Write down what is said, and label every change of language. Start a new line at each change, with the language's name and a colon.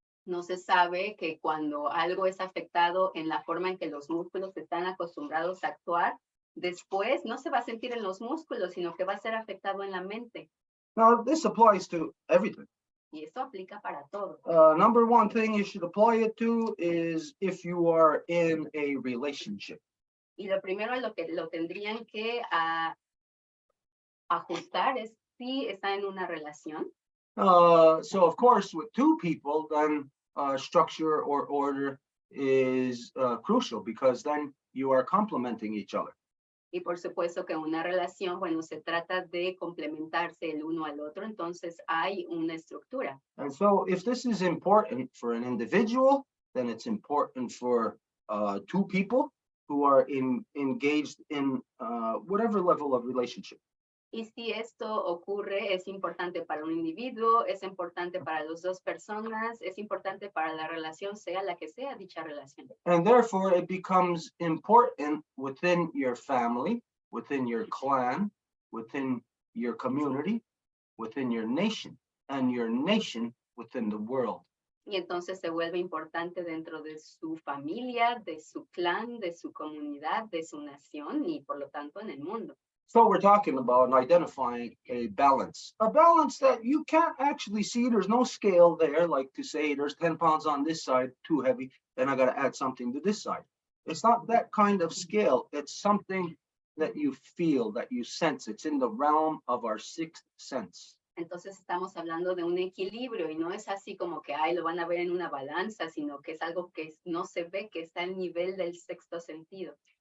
Spanish: No se sabe que cuando algo es afectado en la forma en que los músculos están acostumbrados a actuar, después no se va a sentir en los músculos, sino que va a ser afectado en la mente.
English: Now, this applies to everything.
Spanish: Y esto aplica para todo.
English: Number one thing you should apply it to is if you are in a relationship.
Spanish: Y lo primero a lo que lo tendrían que ajustar es si está en una relación.
English: So of course, with two people, then structure or order is crucial, because then you are complementing each other.
Spanish: Y por supuesto que una relación, bueno, se trata de complementarse el uno al otro, entonces hay una estructura.
English: And so if this is important for an individual, then it's important for two people who are engaged in whatever level of relationship.
Spanish: Y si esto ocurre, es importante para un individuo, es importante para las dos personas, es importante para la relación, sea la que sea dicha relación.
English: And therefore, it becomes important within your family, within your clan, within your community, within your nation, and your nation within the world.
Spanish: Y entonces se vuelve importante dentro de su familia, de su clan, de su comunidad, de su nación y por lo tanto en el mundo.
English: So we're talking about identifying a balance that you can't actually see. There's no scale there, like to say there's 10 pounds on this side, too heavy, and I got to add something to this side. It's not that kind of scale. It's something that you feel, that you sense. It's in the realm of our sixth sense.
Spanish: Entonces estamos hablando de un equilibrio y no es así como que ay, lo van a ver en una balanza, sino que es algo que no se ve, que está al nivel del sexto sentido.